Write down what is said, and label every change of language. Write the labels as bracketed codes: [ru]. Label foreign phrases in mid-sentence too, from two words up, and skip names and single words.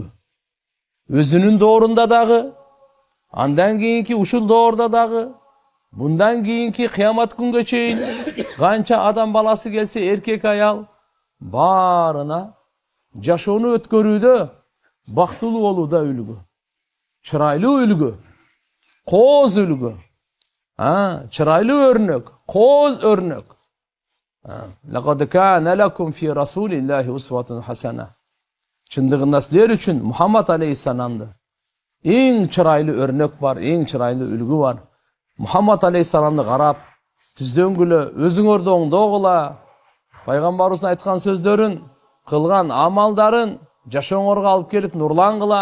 [ky] Өзүнүн доорунда дагы, андан кийинки ушул доорда дагы, bundan kийинки кыямат күнгө чейин канча адам баласы келсе, эркек аял, баарына жашоону өткөрүүдө, бактылуу болууда үлгү. Чырайлуу үлгү, кооз үлгү. Чырайлуу өрнөк, кооз өрнөк. [ar] لقد كان لكم في رسول الله أسوة حسنة. [ky] Чындыгында силер үчүн Мухаммад алейхиссаламды эң чырайлуу өрнөк бар, эң чырайлуу үлгү бар. Мухаммад алейхиссаламды карап, түздөнгүлө, өзүңөрдү оңдогула, пайгамбарыбыздын айткан сөздөрүн, кылган амалдарын жашооңорго алып келип нурлангыла.